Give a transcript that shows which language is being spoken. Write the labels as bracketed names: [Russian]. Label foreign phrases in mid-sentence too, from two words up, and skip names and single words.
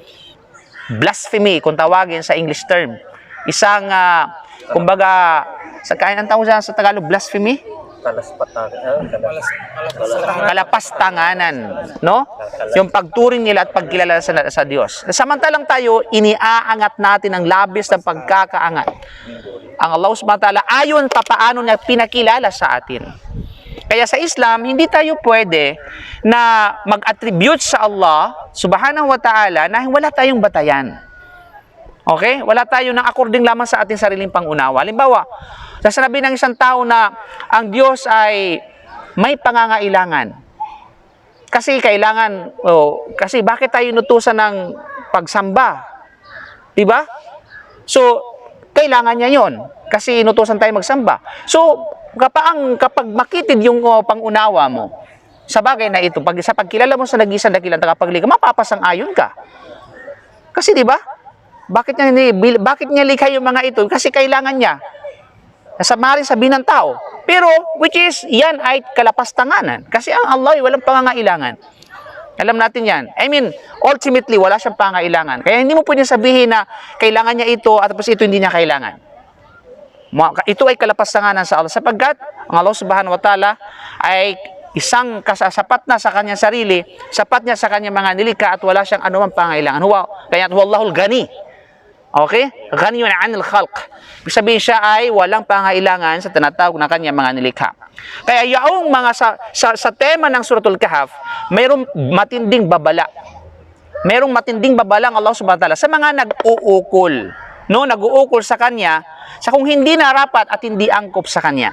[Filipino] Blasphemy, kung tawagin sa [English] English term. [Filipino] Isang, kumbaga, ang tawag sa Tagalog, blasphemy? Kalapastanganan, no? Yung pagturing nila at pagkilala sa Diyos. Samantalang tayo, iniaangat natin ang labis ng pagkakaangat ang Allah [Arabic] سبحانه وتعالى [Filipino] ayon paano niya pinakilala sa atin. Kaya sa Islam, hindi tayo pwede na mag-attribute sa Allah [Arabic] سبحانه وتعالى [Filipino] na wala tayong batayan. Okay? Wala tayo ng according lamang sa ating sariling pangunawa. Halimbawa, sasabi ng isang tao na ang Diyos ay may pangangailangan. Kasi kasi bakit tayo inutusan ng pagsamba? Diba? So, kailangan niya yon kasi inutusan tayo magsamba. So, kapag makitid yung pangunawa mo sa bagay na ito, sa pagkilala mo sa nag-iisang dakilang tagapaglikha, mapapasang-ayon ka. Kasi diba? Bakit niya likha yung mga ito? Kasi kailangan niya. Maaaring sabihin ng tao. Pero, [English] which is, [Filipino] yan ay kalapastanganan. Kasi ang Allah ay walang pangangailangan. Alam natin yan. [English] I mean, ultimately, [Filipino] wala siyang pangangailangan. Kaya hindi mo pwedeng sabihin na kailangan niya ito at tapos ito hindi niya kailangan. Ito ay kalapastanganan sa Allah. Sapagkat, ang Allah [Arabic] سبحانه وتعالى [Filipino] ay isang sapat na sa kanyang sarili, sapat niya sa kanyang mga nilikha at wala siyang anumang pangangailangan. Kaya, [Arabic] والله الغني. Okay? غني عن الخلق. [Filipino] Ibig sabihin siya ay walang pangailangan sa tinatawag na kanya mga nilikha. Kaya yaong mga sa tema ng Suratul Kahf, mayroong matinding babala. Mayroong matinding babala ang Allah [Arabic] سبحانه وتعالى [Filipino] sa mga nag-uukol. No, nag-uukol sa kanya sa kung hindi narapat at hindi angkop sa kanya.